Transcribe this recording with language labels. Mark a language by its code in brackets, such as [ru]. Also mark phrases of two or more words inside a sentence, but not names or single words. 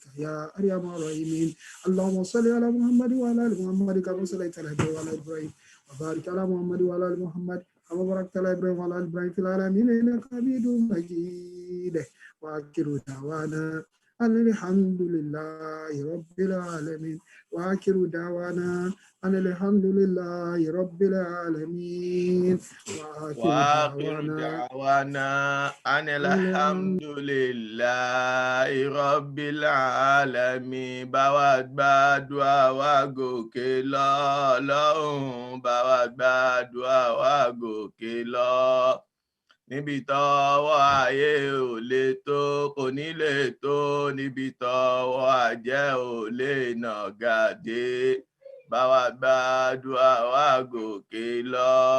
[ar] يا أرحم الراحمين اللهم صل على محمد وعلى آل محمد كما صليت على إبراهيم وعلى إبراهيم وبارك على محمد وعلى آل محمد كما باركت على إبراهيم وعلى آل إبراهيم في العالمين إنك حميد مجيد وآخر دعوانا أن الحمد لله رب العالمين وآخر دعوانا أن الحمد لله رب العالمين وآخر دعوانا أن الحمد لله رب العالمين [yo] báwa gbàdúrà wa gòkè lọ lọ́hùn báwa gbàdúrà wa gòkè lọ níbi tọ́wọ́ ayé ò lè tó kò ní lè tó níbi tọ́wọ́ ajé ò lè nàgà dé báwa gbàdúrà wa gòkè lọ.